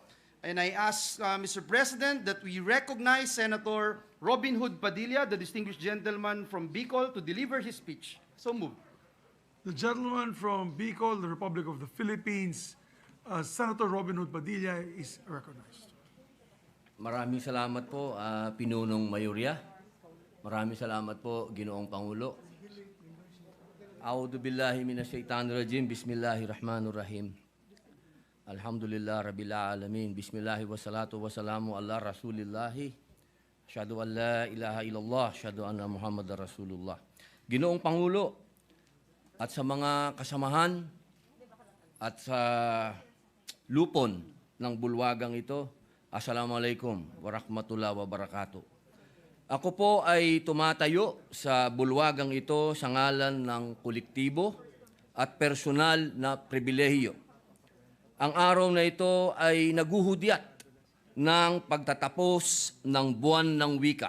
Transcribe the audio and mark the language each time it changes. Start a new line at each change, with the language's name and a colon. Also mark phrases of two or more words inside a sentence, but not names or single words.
English: And I ask, Mr. President, that we recognize Senator Robin Hood Padilla, the distinguished gentleman from Bicol, to deliver his speech. So move. The gentleman from Bicol, the Republic of the Philippines, Senator Robin Hood Padilla, is recognized.
Filipino: Maraming salamat po, Pinunong Mayorya. Maraming salamat po, Ginoong Pangulo.
Arabic: أعوذ بالله من الشيطان الرجيم. بسم الله الرحمن الرحيم. الحمد لله رب العالمين. بسم الله والصلاة والسلام على رسول الله. أشهد أن لا إله إلا الله، أشهد أن محمدا رسول الله.
Filipino: Ginoong Pangulo, at sa mga kasamahan at sa lupon ng bulwagang ito,
Arabic: السلام عليكم ورحمة الله وبركاته.
Filipino: Ako po ay tumatayo sa bulwagang ito sa ngalan ng kolektibo at personal na pribilehiyo. Ang araw na ito ay naguhudyat ng pagtatapos ng buwan ng wika.